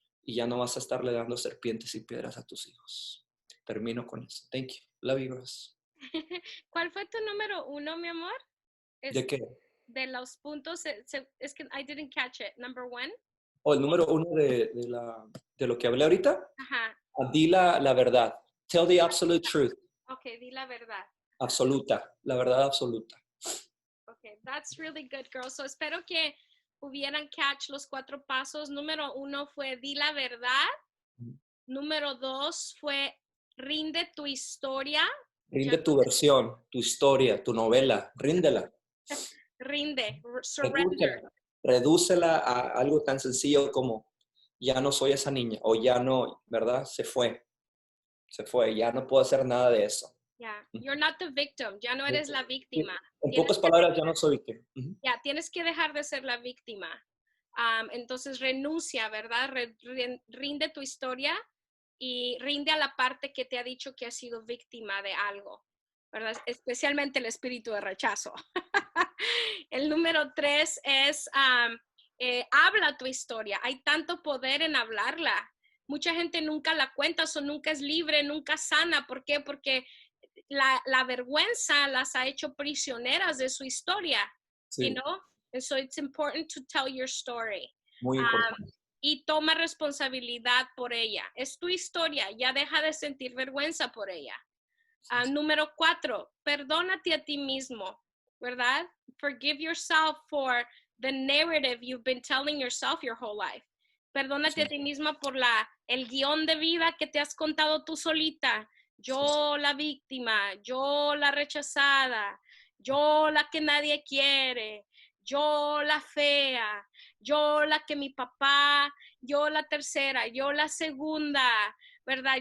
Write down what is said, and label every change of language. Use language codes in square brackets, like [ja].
[es] Y ya no vas a estarle dando serpientes y piedras a tus hijos. Termino con eso. [en] Thank you. Love you, Ross. [es] ¿Cuál fue tu número 1, mi amor? ¿De qué? de los puntos, es que [en] I didn't catch it. Number 1. [es] O el número 1 de lo que hablé ahorita. Ajá. Di la verdad. [en] Tell the absolute truth. [es] Okay, di la verdad. Absoluta. La verdad absoluta. [en] Okay, that's really good, girl. [es] So espero que hubieran catch los 4 pasos. Número 1 fue di la verdad. Número 2 fue rinde tu historia. Rinde tu versión, tu historia, tu novela. Ríndela. Rinde, surrender. Redúcela a algo tan sencillo como ya no soy esa niña o ya no, ¿verdad? Se fue, ya no puedo hacer nada de eso. [en] Yeah, you're not the victim, [es] ya no eres la víctima. En pocas palabras, ya no soy víctima. Ya, tienes que dejar de ser la víctima. Entonces renuncia, ¿verdad? Rinde tu historia y rinde a la parte que te ha dicho que has sido víctima de algo, ¿verdad? Especialmente el espíritu de rechazo. El número 3 es habla tu historia. Hay tanto poder en hablarla. Mucha gente nunca la cuenta, o nunca es libre, nunca sana. ¿Por qué? Porque la vergüenza las ha hecho prisioneras de su historia. Sí. [en] You know? And so it's important to tell your story. [es] Muy importante. Y toma responsabilidad por ella. Es tu historia, ya deja de sentir vergüenza por ella. Número 4, perdónate a ti mismo, ¿verdad? [en] Forgive yourself for the narrative you've been telling yourself your whole life. [es] Perdónate a ti misma por el guión de vida que te has contado tú solita. Yo la víctima, yo la rechazada, yo la que nadie quiere, yo la fea, yo la que mi papá, yo la tercera, yo la segunda, ¿verdad?